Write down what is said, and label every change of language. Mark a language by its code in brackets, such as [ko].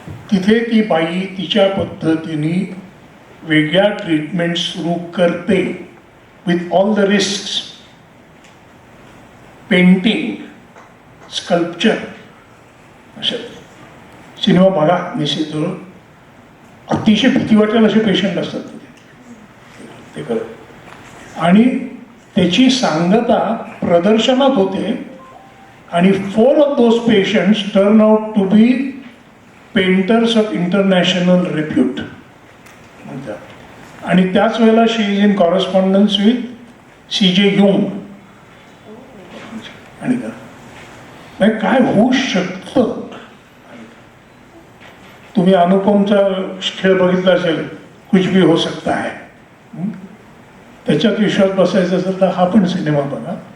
[mr] तिथे ती बाई तिच्या पद्धतीने वेगळ्या ट्रीटमेंट सुरू करते [en] With all the risk. [mr] Painting, sculpture, अशा सिनेमा बघा निश्चित अतिशय भीती वाटेल असे पेशंट असतात ते करत. आणि त्याची सांगता प्रदर्शनात होते आणि [en] 4 of those patients turn out to be painters of international repute म्हणतात. [mr] आणि त्याच वेळेला [en] She is in correspondence with CJ Jung. [mr] आणि काय होऊ शकतं. तुम्ही अनुपमचा खेळ बघितला असेल, [hi] कुछ भी हो सकता है, [mr] त्याच्यात विश्वास बसायचा असेल तर हा पण सिनेमा बघा.